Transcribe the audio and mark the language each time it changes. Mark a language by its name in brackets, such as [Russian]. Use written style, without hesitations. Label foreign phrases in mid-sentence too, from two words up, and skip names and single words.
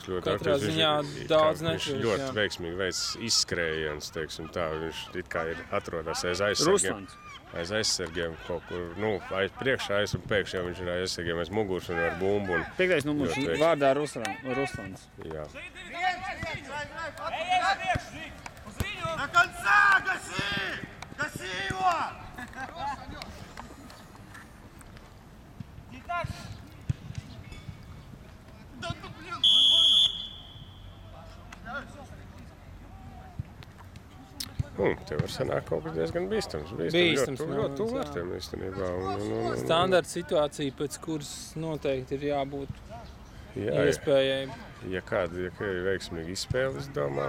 [Latvian] Katrā ziņā daudz Viņš nešķirs, ļoti veiksmīgi veids izskrējiens, teiksim tā. Viņš it kā ir atrodās aiz aizsargiem. Ruslans. Aiz aizsargiem kaut kur, aiz priekšā aiz un pēkšņi viņš ir aiz aizsargiem aiz muguras un ar bumbu. 5. numurs vārdā Ruslans. Jā. [Russian] До конца гаси! Гаси его! Да ну блин! [Latvian] Te var sanākt kaut kas diezgan bīstams. Bīstams ļoti tuvu vārtiem īstenībā. Standarta situācija, pēc kuras noteikti ir jābūt iespējai. Ja kāda ir veiksmīga izspēle, es domāju.